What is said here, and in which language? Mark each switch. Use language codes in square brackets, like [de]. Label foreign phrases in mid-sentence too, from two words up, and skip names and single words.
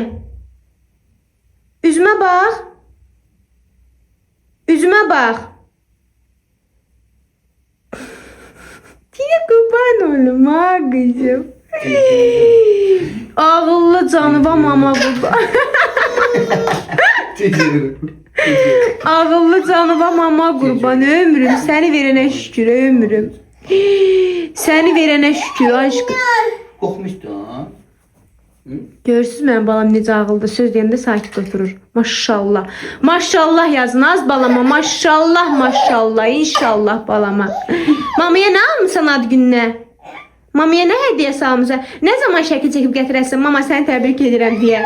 [az] Üzümə bax. Üzümə bax. [tr] Diye kurban olum ha kızım. [az] Ağıllı canıva mama burada. Ağıllı canıva mama kurban ömrüm. [tr] Seni verene şükür ömrüm. Seni verene şükür aşkım. Kokmuştu ha. [az] Görürsünüz mənim balam necə ağıldı. Söz deyəndə sakit oturur. Maşallah. Maşallah yazın az balama. Maşallah maşallah. İnşallah balama. Mamaya nə almısan ad gününə? Mamaya nə hədiyyə almısan? Nə zaman şəkil çəkib gətirəsən? Mama səni təbrik edirəm deyə.